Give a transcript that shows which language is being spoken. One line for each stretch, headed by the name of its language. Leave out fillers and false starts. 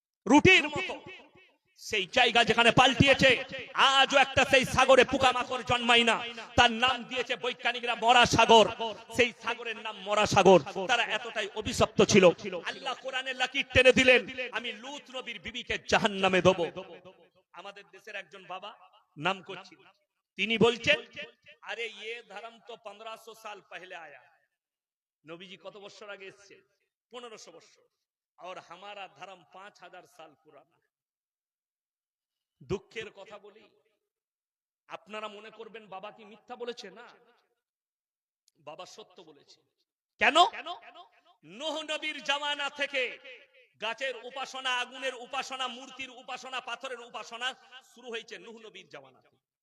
Bangla: রুটির মতো সেই জায়গা যেখানে পাল্টিয়েছে, আজও একটা সেই সাগরে পোকামাকড় জন্মায় না, তার নাম দিয়েছে বৈজ্ঞানিকরা মরা সাগর। সেই সাগরের নাম মরা সাগর। তারা এতটাই অভিশপ্ত ছিল, আল্লাহ কোরআনের লাকির টেনে দিলেন, আমি লূত নবীর বিবিকে জাহান্নামে দেব। আমাদের দেশের একজন বাবা, নাম করছি, তিনি বলছেন, আরে
Hindi: ये धर्म तो 1500 साल पहले आया।
Bangla: নবীজি কত বছর আগে এসেছেন? 1500 বছর।
Hindi: और हमारा धर्म 5000 साल पुराना।
Bangla: দুঃখের কথা বলি, আপনারা মনে করবেন বাবা কি মিথ্যা বলেছে? না, বাবা সত্য বলেছে। কেন? নূহ নবীর জামানা থেকে গাছের উপাসনা, আগুনের উপাসনা, মূর্তির উপাসনা, পাথরের উপাসনা শুরু হয়েছে নূহ নবীর জামানা থেকে।